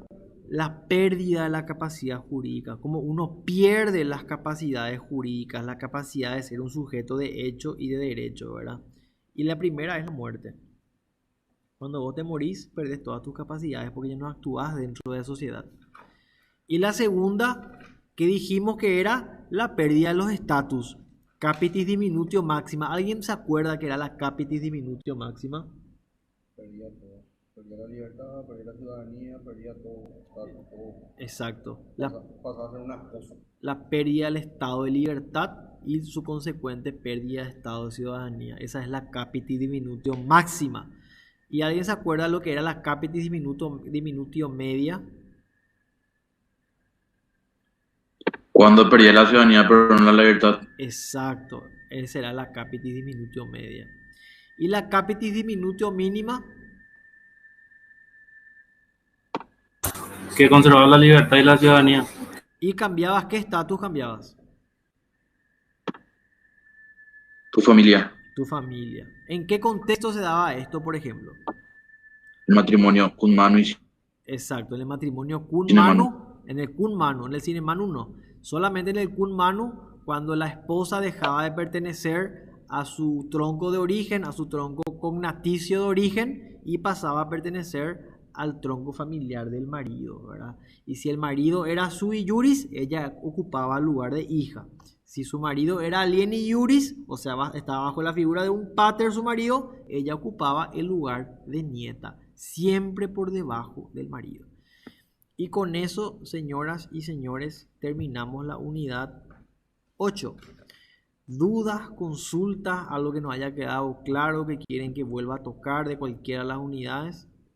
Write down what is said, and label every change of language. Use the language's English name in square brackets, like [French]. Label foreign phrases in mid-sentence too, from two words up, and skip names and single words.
[Spanish] La pérdida de la capacidad jurídica, como uno pierde las capacidades jurídicas, la capacidad de ser un sujeto de hecho y de derecho, ¿verdad? Y la primera es la muerte. Cuando vos te morís, perdés todas tus capacidades porque ya no actúas dentro de la sociedad. Y la segunda, que dijimos que era la pérdida de los estatus. [Latin] Capitis diminutio [Spanish] máxima. ¿Alguien se acuerda que era la [Latin] capitis diminutio [Spanish] máxima? Perdía todo. Perdía la libertad, perdía la ciudadanía, perdía todo. Exacto. Pasaba a ser una cosa. La pérdida del estado de libertad y su consecuente pérdida de estado de ciudadanía. Esa es la [Latin] capitis diminutio [Spanish] máxima. ¿Y alguien se acuerda lo que era la [Latin] capitis diminutio [Spanish] media? Cuando perdía la ciudadanía, pero no la libertad. Exacto, esa era la [Latin] capitis diminutio [Spanish] media. ¿Y la [Latin] capitis diminutio [Spanish] mínima? Que conservaba la libertad y la ciudadanía. ¿Y cambiabas qué estatus cambiabas? Tu familia, Tu familia. ¿En qué contexto se daba esto, por ejemplo? el matrimonio con mano y Exacto, en el matrimonio kun Sine manu, manu. en el [Latin] kun manu, [Spanish] en el [Latin] sine manu [Spanish] no. Solamente en el [Latin] kun manu, [Spanish] cuando la esposa dejaba de pertenecer a su tronco de origen, a su tronco cognaticio de origen y pasaba a pertenecer al tronco familiar del marido, ¿verdad? Y si el marido era [Latin] sui iuris, [Spanish] ella ocupaba el lugar de hija. Si su marido era [Latin] alieni iuris, [Spanish] o sea, estaba bajo la figura de un pater su marido, ella ocupaba el lugar de nieta, siempre por debajo del marido. Y con eso, señoras y señores, terminamos la unidad 8. ¿Dudas, consultas, algo que nos haya quedado claro, que quieren que vuelva a tocar de cualquiera de las unidades?